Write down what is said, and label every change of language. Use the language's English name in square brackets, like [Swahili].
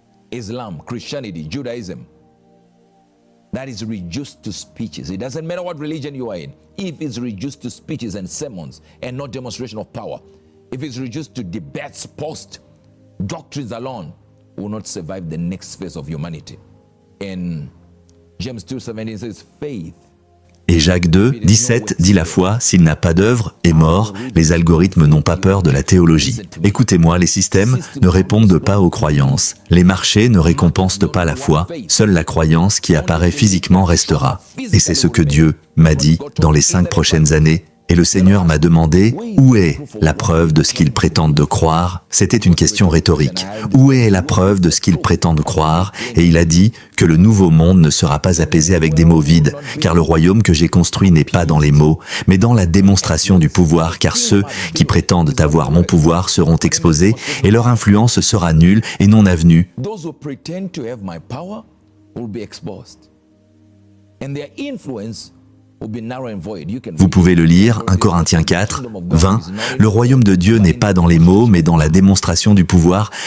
[English] Islam, Christianity, Judaism, that is reduced to speeches. It doesn't matter what religion you are in. If it's reduced to speeches and sermons and not demonstration of power, if it's reduced to debates, post doctrines alone, will not survive the next phase of humanity. In James 2:17 says, faith. [French] Et Jacques 2, 17 dit la foi, s'il n'a pas d'œuvre, est mort. Les algorithmes n'ont pas peur de la théologie. Écoutez-moi, les systèmes ne répondent pas aux croyances. Les marchés ne récompensent pas la foi. Seule la croyance qui apparaît physiquement restera. Et c'est ce que Dieu m'a dit dans les 5 prochaines années. Et le Seigneur m'a demandé, où est la preuve de ce qu'ils prétendent de croire? C'était une question rhétorique. Où est la preuve de ce qu'ils prétendent croire? Et il a dit que le nouveau monde ne sera pas apaisé avec des mots vides, car le royaume que j'ai construit n'est pas dans les mots, mais dans la démonstration du pouvoir, car ceux qui prétendent avoir mon pouvoir seront exposés, et leur influence sera nulle et non avenue. [English] Those who pretend to have my power will be exposed. And their influence. [French] Vous pouvez le lire, 1 Corinthiens 4, 20. Le royaume de Dieu n'est pas dans les mots, mais dans la démonstration du pouvoir.